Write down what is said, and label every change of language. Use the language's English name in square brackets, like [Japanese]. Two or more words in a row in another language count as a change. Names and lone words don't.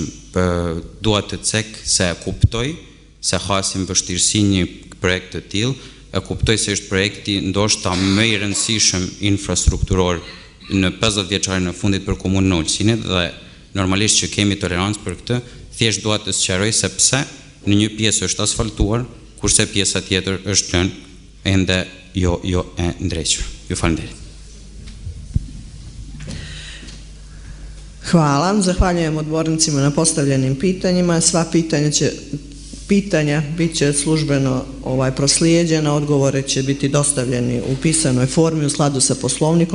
[Albanian] Dua të cek se e kuptoj se hasim vështirësi një projekt të tillë, e kuptoj se është projekti ndoshta më i rëndësishëm infrastrukturor në 50 vjeçarin e fundit për komunën e Ulcinit dhe normalisht që kemi tolerancë për këtë, thjesht dua të sqaroj se pse në një pjesë është asfaltuar, kurse pjesa tjetër është lënë ende jo e ndrequr. Ju falenderoj. [Serbian] Hvala, zahvaljujem odbornicima na postavljenim pitanjima. Sva pitanja bit će službeno proslijeđena, odgovore će biti dostavljeni u pisanoj formi u skladu sa poslovnikom.